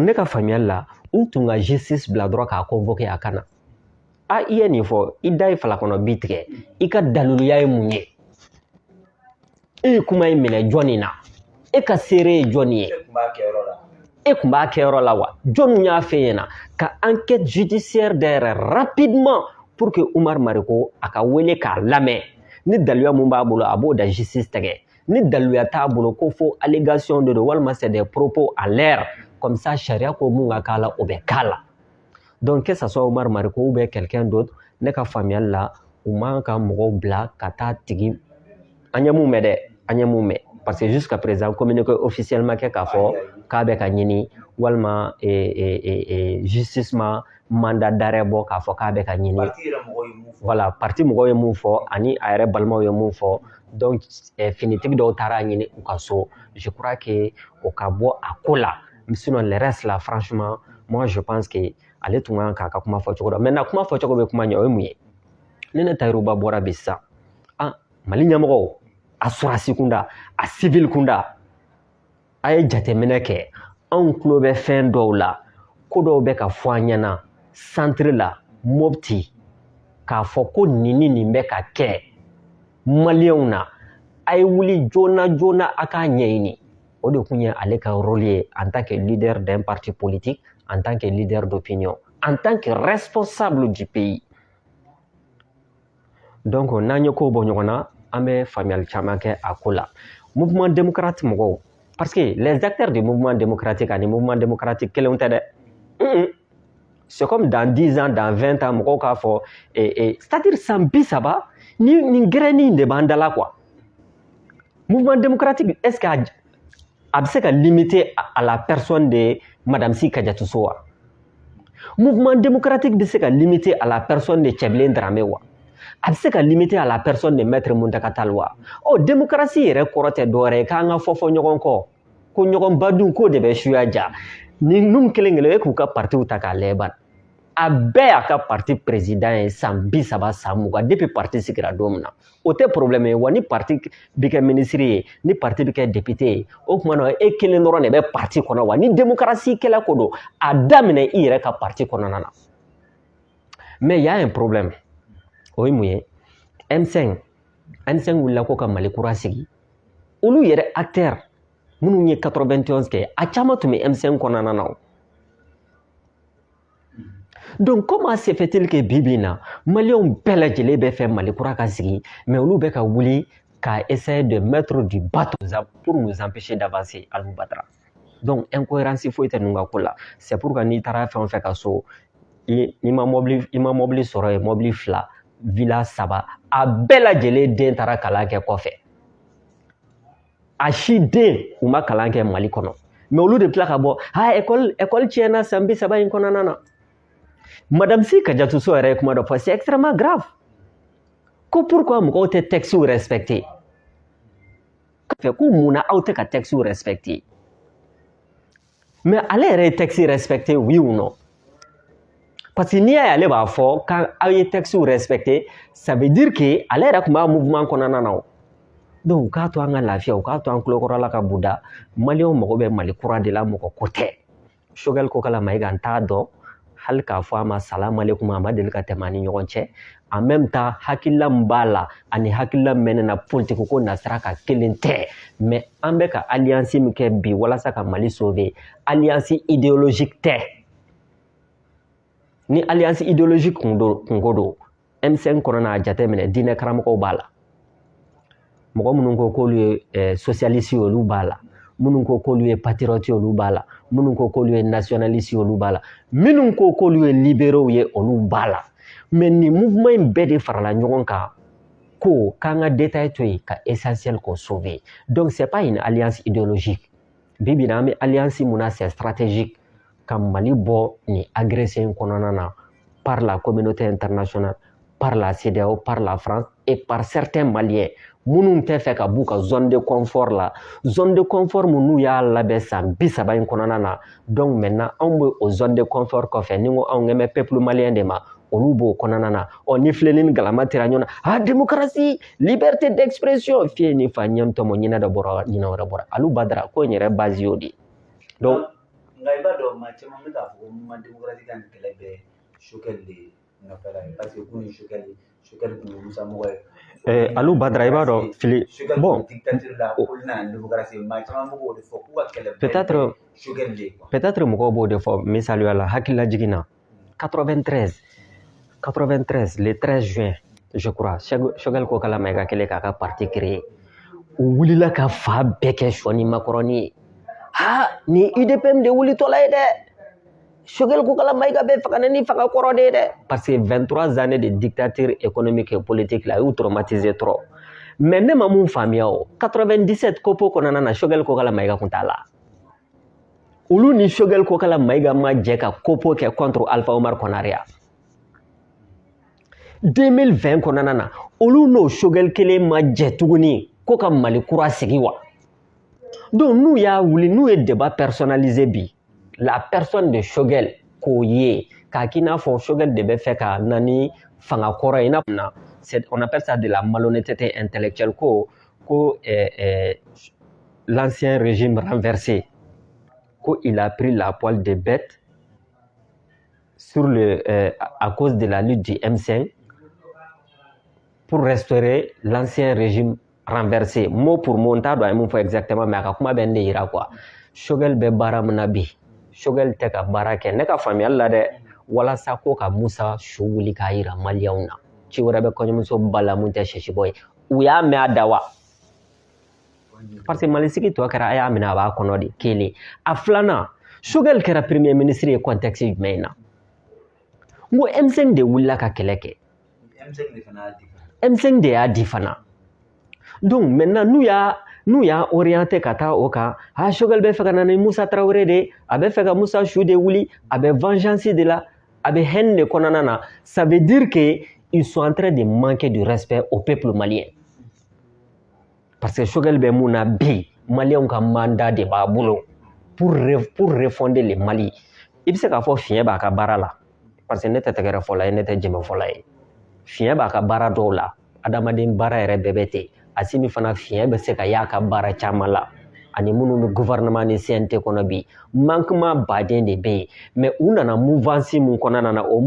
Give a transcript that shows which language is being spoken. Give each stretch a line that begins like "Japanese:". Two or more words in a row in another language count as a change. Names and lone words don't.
Bambara: ne ka faamuyali la u tun ka justice bila dɔrɔn k'a convoquer a kana i ye nin fɔ i da ye falakɔnɔ bi tigɛ i ka daliluya ye mun ye e ye kuma in minɛ jɔnni na e ka seere ye jɔnni ye e kun b'a kɛyɔrɔ la wa jɔnniw y'a fɛ yen na ka
French: enquête judiciaire
Bambara: dayɛlɛ rapidement
French: pour que
Bambara: Umaru Mariko a ka wele k'a lamɛn ni daliluya mun b'a bolo a b'o da justice tɛgɛ ni daliluya t'a bolo ko fo
French: allégation de
Bambara: don walima
French: c'est des propos à l'air comme ça
Bambara: sariya ko mun ka k'a la o bɛ k'a la
French: donc que ça soit
Bambara: Umaru Mariko
French: ou bien quelqu'un d'autre
Bambara: ne ka faamuyali la u man ka mɔgɔw bila ka taa tigi an ye mun mɛn dɛ an ye mun mɛn
French: parce que jusqu'à présent communiqué officiellement
Bambara: kɛ k'a fɔ k'a bɛ ka ɲini walima justice ma
French: mandat d'arrêt
Bambara: bɔ k'a fɔ k'a bɛ ka ɲini voilà parti mɔgɔw ye mun fɔ ani a yɛrɛ balimaw ye mun fɔ donc finitigi dɔw taara ɲini u ka so
French: je crois que
Bambara: o ka bɔ a ko la
French: sinon le reste là franchement moi je pense que
Bambara: ale tun kan k'a ka kuma fɔ cogo dɔ maintenant kuma fɔ cogo bɛ kuma ɲɛ o ye mun ye ne Tayiruba bɔra bi sisan Mali ɲɛmɔgɔw a surasi kunda a civil kunda a ye jateminɛ kɛ anw tulo bɛ fɛn dɔw la ko dɔw bɛ ka fɔ an ɲɛna centre la Mopti k'a fɔ ko nin bɛ ka kɛ maliyɛnw na a ye wuli joona a k'a ɲɛɲini o de kun ye ale ka rôle ye
French: en tant que leader d'un parti politique en tant que leader d'opinion en tant que responsable du pays
Bambara: donc n'an ye kow bɔ ɲɔgɔn na an bɛ faamuyali caman kɛ a ko la
French: mouvement démocrate
Bambara: mɔgɔw
French: parce que les acteurs du mouvement démocratique
Bambara: ani
French: mouvement démocratique
Bambara: kelenw tɛ dɛ
French: c'est comme dans 10 ans dans 20 ans
Bambara: mɔgɔw k'a fɔ c'est-à-dire san 30 nin gɛrɛnin de b'an dala quoi
French: mouvement démocratique est-ce que
Bambara: a bɛ se ka
French: limiter à la personne de Madame Si Kadiatou Sow
Bambara: wa
French: mouvement démocratique
Bambara: bɛ se ka
French: limiter à la personne de Cɛbilen Dramé
Bambara: wa a bɛ se ka
French: limiter à la personne de Maître Muntaka Tall
Bambara: wa démocratie yɛrɛ kɔrɔ tɛ dɔwɛrɛ ye k'an ka fɔ ɲɔgɔn kɔ ko ɲɔgɔn badun ko de bɛ suya ja ni nun kelen kelen e k'u ka partiw ta k'a lajɛ bani a bɛɛ y'a ka parti président ye san 30 san 20 depuis parti sigira don min na o tɛ problème ye wa ni parti bɛ kɛ ministre ye ni parti bɛ kɛ député ye o tuma na e kelen dɔrɔn de bɛ parti kɔnɔ wa ni démocratie kɛla ko don a daminɛ i yɛrɛ ka parti kɔnɔna na
French: mais y a un problème
Bambara: o ye mun ye M5 wulila ko ka Mali kura sigi olu yɛrɛ acteur minnu ye 91 kɛ a caman tun bɛ M5 kɔnɔna na
French: donc comment se fait-il que
Bambara: bi in na maliyɛnw bɛɛ lajɛlen bɛ fɛ Mali kura ka sigi mais olu bɛ ka wuli ka
French: essayer de mettre du bateau pour nous empêcher d'avancer
Bambara: Alimu Badara
French: donc incohérence
Bambara: foyi tɛ ninnu ka ko la
French: c'est pourquoi
Bambara: n'i taara fɛn o fɛn ka so i ma mobili sɔrɔ yen mobili 2 villa 3 a bɛɛ lajɛlen den taara kalan kɛ kɔfɛ a si den u ma kalan kɛ Mali kɔnɔ mais olu de tila ka bɔ école tiɲɛna san 30 in kɔnɔna na Madame Si Kadiatuso yɛrɛ ye kuma dɔ fɔ
French: c'est extrêmement grave
Bambara: ko pourquoi mɔgɔw tɛ textes respecter ko mun na aw tɛ ka textes respecter mais ale yɛrɛ ye texte respecter
French: oui ou non parce que
Bambara: n'i y'a ye ale b'a fɔ k'aw ye textes respecter
French: ça veut dire que
Bambara: ale yɛrɛ tun b'a mouvement kɔnɔna na donc u k'a to an ka lafiya u k'a to an tulokɔrɔla ka buda maliyɛnw mago bɛ Mali kura de la mɔgɔ ko tɛ Choguel Kokala Maïga n t'a dɔn hali k'a fɔ a ma salamu aleykum a ma deli ka tɛmɛ ani ɲɔgɔn cɛ
French: en même temps
Bambara: hakilila min b'a la ani hakilila min bɛ ne na politique ko nasira ka kelen tɛ mais an bɛ ka alliance min kɛ bi walasa ka Mali sauver
French: alliance idéologique
Bambara: tɛ ni
French: alliance idéologique
Bambara: kunko don M5 kɔnɔna a jateminɛ diinɛ karamɔgɔw b'a la mɔgɔ minnu ko k'olu ye socialiste olu b'a la minnu ko k'olu ye patriote olu b'a la minnu ko k'olu ye nationaliste olu b'a la minnu ko k'olu ye libéraux ye olu b'a la mais ni mouvement in bɛɛ de farala ɲɔgɔn kan ko k'an ka détail to yen ka essentiel ko sauver
French: donc c'est pas une alliance idéologique
Bambara: bi bi na an bɛ
French: alliance
Bambara: mun na
French: c'est stratégique
Bambara: ka Mali bɔ ni agression in kɔnɔna na
French: par la communauté internationale par la CEDEAO par la France et par certains Maliens
Bambara: minnu tɛ fɛ ka b'u ka
French: zone de confort
Bambara: la
French: zone de confort
Bambara: minnu y'a labɛn san 30 in kɔnɔna na donc maintenant anw bɛ o
French: zone de confort
Bambara: kɔfɛ ni ko anw ŋɛmɛ
French: peuple malien
Bambara: de ma olu b'o kɔnɔna na ni filɛli ni galama tɛra ɲɔgɔn na démocratie
French: liberté d'expression
Bambara: fiye ni fa ɲɛm tɔmɔ ɲinɛ dɔ bɔra ɲinɛ wɛrɛ bɔra Alimu Badara ko in yɛrɛ base y'o de donc nka i b'a dɔn maa caman bɛ k'a fɔ ko
French: mouvement démocratique
Bambara: ka nin kɛlɛ bɛ Choguel de nɔfɛla ye
French: parce que
Bambara: kun ye Choguel tun ye Musa mɔgɔ ye Alimu Badara i b'a dɔn fili bon peut-être mɔgɔw b'o de fɔ misaliya la hakilila jigin na 93
French: le 13 juin je crois
Bambara: Choguel Kokala Maïga kɛlen k'a ka parti créer u wulila ka fa bɛɛ kɛ sɔ ni makɔrɔni ye ni UDPM de wulitɔla ye dɛ Choguel Kokala Maïga bɛ faga ni faga kɔrɔ de ye dɛ
French: parce que 23 années de dictature économique et politique
Bambara: la a y'u
French: traumatisé trop
Bambara: mais ne ma mun faamuya o 97 kopo kɔnɔna na Choguel Kokala Maïga kun t'a la olu ni Choguel Kokala Maïga ma jɛ ka kopo kɛ contre Alpha Omar Konare 2020 kɔnɔna na olu n'o Choguel kelen ma jɛ tuguni ko ka Mali kura sigi wa donc n'u y'a wuli n'u ye
French: débat personnalisé
Bambara: bi la personne de Choguel k'o ye k'a k'i n'a fɔ Choguel de bɛ fɛ ka na ni fanga kɔrɔ ye
French: on appelle ça de la malhonnêteté intellectuelle
Bambara: ko
French: l'ancien régime renversé il a pris la poile de bête à cause de la lutte du M5 pour restaurer l'ancien régime renversé mot pour mot
Bambara: on t'a dɔn a ye mun fɔ
French: exactement mais
Bambara: a ka kuma bɛ n de yira quoi Choguel bɛ baara min na bi Choguel tɛ ka baara kɛ ne ka faamuyali la dɛ walasa ko ka Musa su wuli k'a yira maliyɛnw na ci wɛrɛ bɛ kɔɲɔmuso ba la mun tɛ sɛsibɔ ye u y'a mɛn a da wa parce que malisigi tɔ kɛra a y'a minɛ a b'a kɔnɔ de kelen a filanan Choguel kɛra premier ministre ye contexte jumɛn in na n ko M5 de wulila ka kɛlɛ kɛ M5 de y'a di fana donc maintenant n'u y'a orienté ka taa o kan Choguel bɛ fɛ ka na ni Musa Traoré de a bɛ fɛ ka Musa Su de wuli a bɛ vengeance de la a bɛ haine de kɔnɔna na
French: ça veut dire que ils sont en train de manquer de respect au peuple malien parce que
Bambara: Choguel bɛ mun na bi maliyɛnw ka mandat de b'a bolo
French: pour refonder le Mali.
Bambara: I bɛ se k'a fɔ fiɲɛ b'a ka baara la
French: parce que
Bambara: ne tɛ tɛgɛrɛ fɔla ye ne tɛ jɛmɛ fɔla ye fiɲɛ b'a ka baara dɔw la adamaden baara yɛrɛ bɛɛ bɛ ten Asimi fana fiɲɛ bɛ se ka y'a ka baara caman la ani minnu bɛ gouvernement ni CNT kɔnɔ bi manquement baden de bɛ yen mais u nana mouvance mun kɔnɔna na o